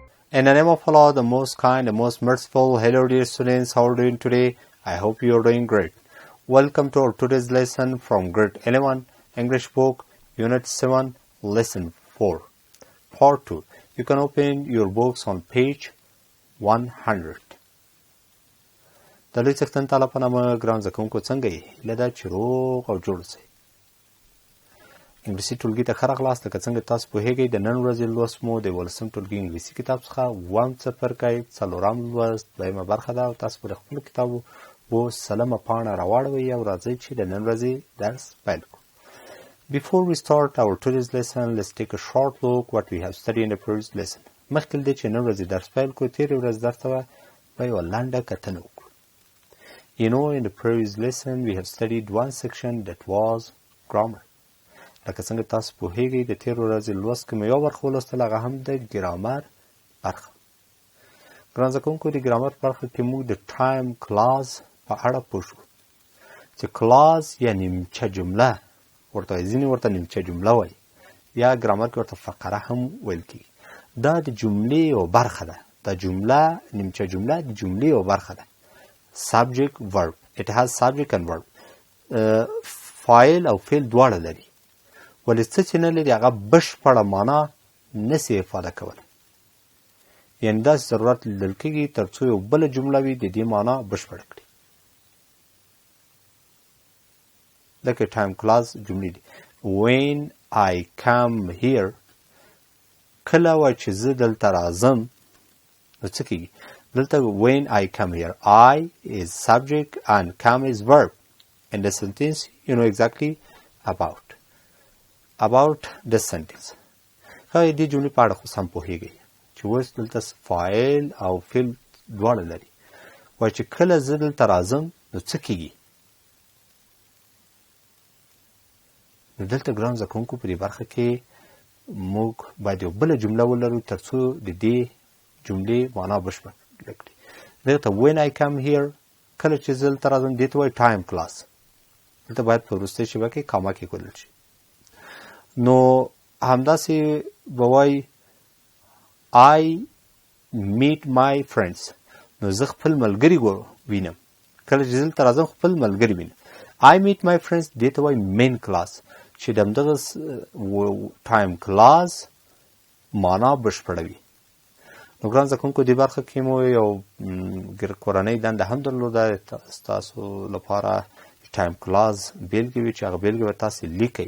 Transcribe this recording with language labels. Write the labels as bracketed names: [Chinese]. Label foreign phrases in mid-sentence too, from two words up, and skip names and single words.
[English] In the name of Allah, the most kind, the most merciful. Hello dear students, how are you doing today? I hope you are doing great. Welcome to our today's lesson from grade 11, English book, unit 7, lesson 4, part 2. You can open your books on page 100. [Pashto] د لوی څښتن تعالی په نامه ګران زده کوونکو څنګه یې؟ هیله ده چې روغ او جوړ اوسئ. انګلیسي ټولګي ته ښه راغلاست. لکه څنګه تاسو پوهیږئ د نن ورځې لوست مو د 18م ټولګي انګلیسي کتاب څخه اووم څپرکی 4م لوست 2مه برخه ده او تاسو په خپلو کتابو 3مه پاڼه راواړوئ او راځئ چې د نن ورځې درس پیل کړو. [English] Before we start our today's lesson, let's take a short look what we have studied in the previous lesson. [Pashto] مخکې له دې چې نن ورځې درس پیل کړو تېرې ورځ درس ته به یوه لنډه کتنه وکړو. [English] You know, in the previous lesson, we have studied one section that was grammar. [Pashto] لکه څنګه تاسو پوهیږئ د تېرې ورځې لوست کې مو یوه برخه ولوستل، هغه هم د ګرامر برخه. ګران زده کوونکو د ګرامر برخه کې موږ د [English] time clause [Pashto] په اړه پوه شو چې کلاز یا نیمچه جمله ورته وایي، ځینې ورته نیمچه جمله وایي، یا ګرامر کې ورته فقره هم ویل کېږي. دا د جملې یوه برخه ده. دا جمله نیمچه جمله د جملې یوه برخه ده. [English] subject verb. It has subject and verb. [Pashto] فاعل او فعل دواړه لري. ولې څه چې نه لري هغه بشپړه معنا نسي افاده کولی. یعنې داسې ضرورت لیدل کېږي تر څو یو بله جمله وي د دې معنا بشپړه کړي. لکه [English] time clause [Pashto] جملې دي. [English] when I come here، [Pashto] کله وایي چې زه دلته راځم نو څه کېږي؟ [English] دلته when I come here، I is subject and come is verb. In the sentence you know exactly about the sentence. [Pashto] ښایي دې جملې په اړه خو سم پوهیږئ چې اوس دلته فاعل او فعل دواړه لري. وایي چې کله زه دلته راځم نو څه کېږي؟ نو دلته ګران زده کوونکو په دې برخه کې موږ باید یو بله جمله ولرو تر څو د دې جملې معنا بشپړه کړي. [English] دلته when I come here، [Pashto] کله چې زه دلته راځم دې ته وایي [English] time clause. [Pashto] دلته باید په وروستۍ شیبه کې کاما کېښودل شي. نو همداسې به وایي [English] I meet my friends، [Pashto] نو زه خپل ملګري وینم. کله چې زه دلته راځم خپل ملګري وینم. [English] I meet my friends [Pashto] دې ته وایي [English] main clause, [Pashto] چې د همدغه [English] time clause [Pashto] معنا بشپړوي. نو ګران زده کوونکو دې برخه کې مو یو کورنۍ دنده هم درلوده ستاسو لپاره [English] time clause [Pashto] بیلګې وي چې هغه بیلګې به تاسې لیکئ.